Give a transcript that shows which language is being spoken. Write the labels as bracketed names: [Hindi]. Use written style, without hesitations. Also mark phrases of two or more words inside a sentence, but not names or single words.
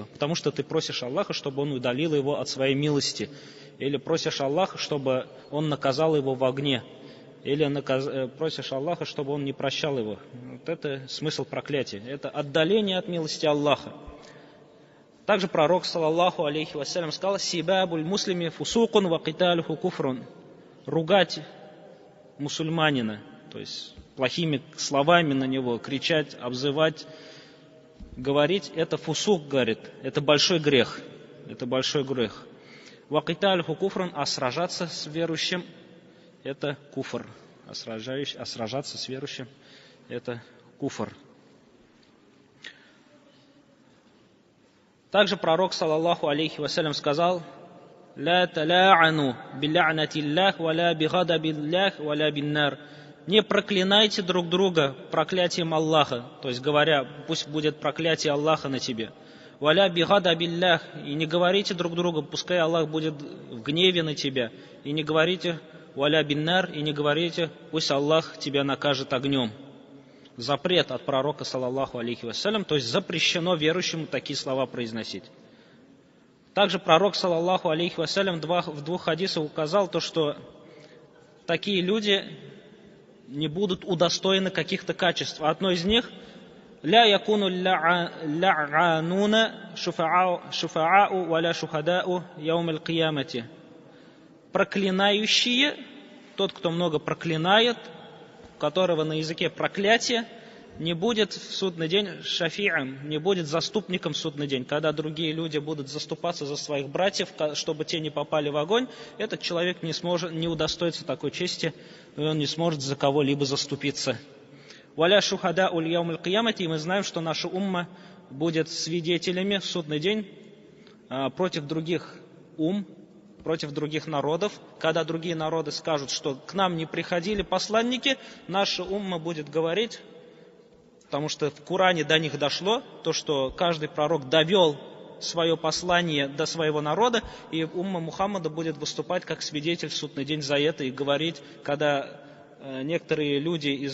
[Russian] Потому что ты просишь Аллаха, чтобы он удалил его от своей милости. Или просишь Аллаха, чтобы он наказал его в огне. Или просишь Аллаха, чтобы он не прощал его. Вот это смысл проклятия. Это отдаление от милости Аллаха. Также пророк, [Arabic] صلى الله عليه وسلم، сказал: «سباب المسلم فسوق وقتاله كفر». [Russian] Ругать мусульманина, то есть плохими словами на него, кричать, обзывать, говорить, это фусук, говорит, это большой грех. Это большой грех. [Arabic] وقتاله كفر, [Russian] а сражаться с верующим – это куфр. А сражаться с верующим – это куфр. Также пророк, [Arabic] صلى الله عليه وسلم، сказал: «لا تلاعنوا بلعنة الله، ولا بغضب الله، ولا بالنار». [Russian] Не проклинайте друг друга проклятием Аллаха, то есть говоря, пусть будет проклятие Аллаха на тебе. [Arabic] «ولا بغضب الله», [Russian] и не говорите друг другу, пускай Аллах будет в гневе на тебя. И не говорите [Arabic] «ولا بالنار», [Russian] и не говорите «пусть Аллах тебя накажет огнем». Запрет от пророка, [Arabic] صلى الله عليه وسلم, [Russian] то есть запрещено верующим такие слова произносить. Также пророк, [Arabic] صلى الله عليه وسلم, [Russian] в двух хадисах указал то, что такие люди не будут удостоены каких-то качеств. Одно из них – [Arabic] «لا يكون اللعانون شفعاء ولا شهداء يوم القيامة». [Russian] Проклинающие, тот, кто много проклинает, у которого на языке проклятие, не будет в судный день шафи'ом, не будет заступником в судный день. Когда другие люди будут заступаться за своих братьев, чтобы те не попали в огонь, этот человек не удостоится такой чести, и он не сможет за кого-либо заступиться. [Arabic] «ولا شهداء يوم القيامة», [Russian] и мы знаем, что наша умма будет свидетелями в судный день против других против других народов. Когда другие народы скажут, что к нам не приходили посланники, наша умма будет говорить, потому что в Коране до них дошло, то, что каждый пророк довел свое послание до своего народа, и умма Мухаммада будет выступать как свидетель в судный день за это и говорить, когда некоторые люди